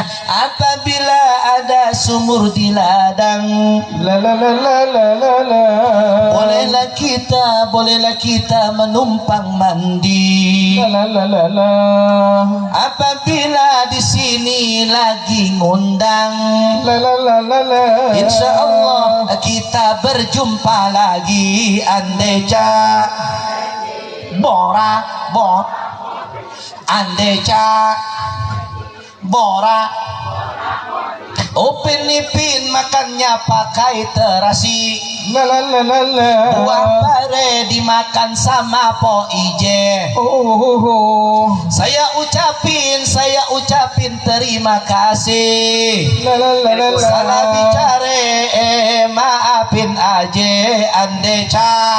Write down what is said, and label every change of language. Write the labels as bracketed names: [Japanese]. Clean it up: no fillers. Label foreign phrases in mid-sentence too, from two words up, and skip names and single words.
[Indonesian] Apabila ada sumur di ladang, La la la la la la la. bolehlah kita menumpang mandi. La la la la la. Apabila di sini lagi ngundang, La la la la la. [Arabic] إن شاء الله [Indonesian] kita berjumpa lagi. Andeja Bora Andeja Bora Upin Ipin makannya pakai terasi. La la la la la. Buah pare dimakan sama po ije. Saya ucapin terima kasih. La la la la la. Salah bicara maafin aja Andeca.